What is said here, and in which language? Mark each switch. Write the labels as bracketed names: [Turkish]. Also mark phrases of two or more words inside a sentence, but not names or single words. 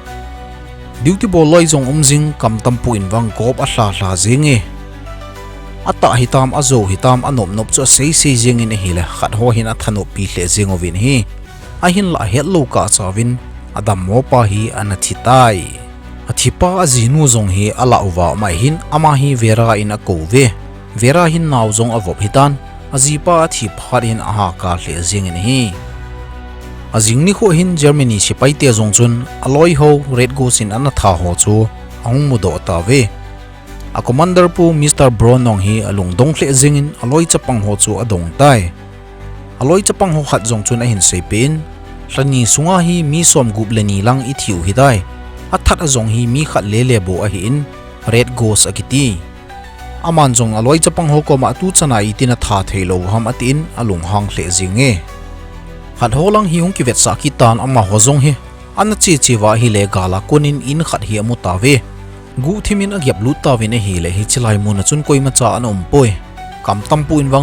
[Thado Chin] duty bol loi zong umjing kam tampu in wang kop a hla hla jinge ata hitam azo hitam anom nop cho sei sei jing in hi le khat ho hin a thano pi hle jing ovin hi a hin la het lo ka chawin adam mo pa hi ana thitai athipa azinu zong hi ala uwa mai hin ama hi vera in a ko ve vera hin naw zong avop hitan azipa thi phar in aha ka hle jing in hi azingni kho hin Germany sepai te zong chun aloi ho Red Ghost in ana tha ho chu ang mudo ta ve a commander pu Mr Bronong hi alung dong hle jing in aloi chapang ho chu adong tai aloi chapang ho khat zong chun a hin seipin hlani sunga hi mi som gup leni lang I thiu hi dai a that a zong hi mi khat le le bo a hi in Red Ghost akiti aman zong aloi chapang ho ko ma tu chana itina tha theilo ham atin alung hang hle jinge khat holang hi hung ki vet sa ki tan ama ho zong hi ana chi chi wa hi le gala konin in khat hi amu tawe gu thimin a gyap lu tawin a hi le hi chilai mun chun koi ma cha an poi kam tampu in wang